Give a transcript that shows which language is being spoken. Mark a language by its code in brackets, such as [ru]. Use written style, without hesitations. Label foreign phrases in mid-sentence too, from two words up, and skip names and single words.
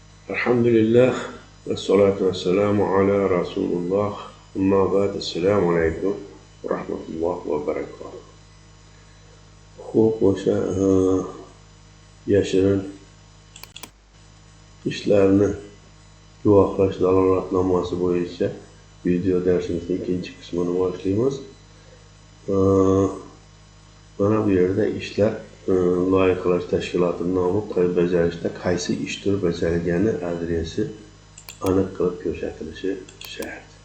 [ar] الحمد لله والصلاة والسلام على رسول الله. أما بعد. السلام عليكم ورحمة الله وبركاته. [uz] Xo'p, o'sha yashirin ishlarni guvohlash dalolatnomasi bo'yicha video darsimizning ikkinchi qismini boshlaymiz. Mana bu yerda ishlar loyihalash tashkiloti nomi bajarishda qaysi ish turi bajarilgani adresi aniq qilib ko'rsatilishi shart.